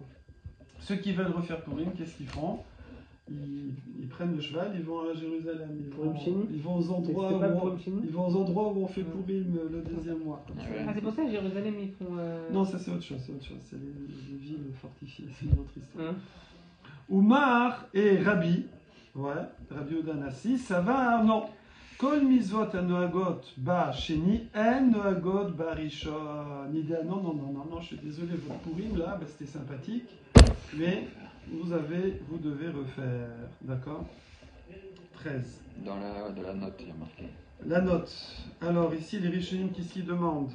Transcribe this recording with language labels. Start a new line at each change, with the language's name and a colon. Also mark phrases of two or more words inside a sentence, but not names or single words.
French: Ceux qui veulent refaire Purim, qu'est-ce qu'ils font? Ils prennent le cheval, ils vont à Jérusalem, ils vont aux endroits où on fait Purim le deuxième mois. Ouais. Ah, c'est pour ça que Jérusalem, ils font. Non, ça c'est autre chose, c'est les villes fortifiées, c'est une autre histoire. Hein? Oumar et Rabbi, ouais, Rabbi Odanassi, ça va, non.
Hebrew: כל מצוות הנוהגות בשני אין נוהגות בראשון.
French: Non, je suis désolé, votre Purim là, bah, c'était sympathique, mais vous devez refaire, d'accord? 13. Dans la note, il y a marqué. La note. Alors ici, les Rishonim, qu'est-ce qu'ils demandent?